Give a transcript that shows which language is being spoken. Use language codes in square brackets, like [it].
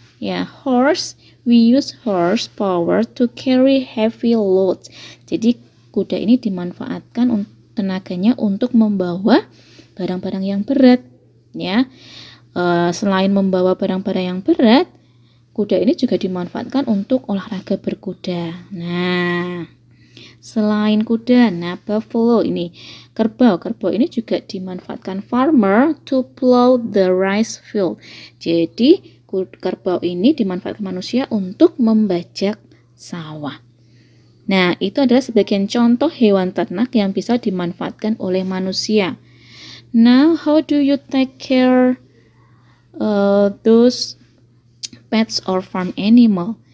[en] Ya, horse, we use horse power to carry heavy loads. [id] Jadi kuda ini dimanfaatkan tenaganya untuk membawa barang-barang yang berat. Ya, selain membawa barang-barang yang berat, kuda ini juga dimanfaatkan untuk olahraga berkuda. Nah, selain kuda, nah buffalo ini, kerbau ini juga dimanfaatkan [en] farmer to plow the rice field. [id] Jadi kerbau ini dimanfaatkan manusia untuk membajak sawah. Nah, itu adalah sebagian contoh hewan ternak yang bisa dimanfaatkan oleh manusia. [en] Now, how do you take care those pets or farm animal?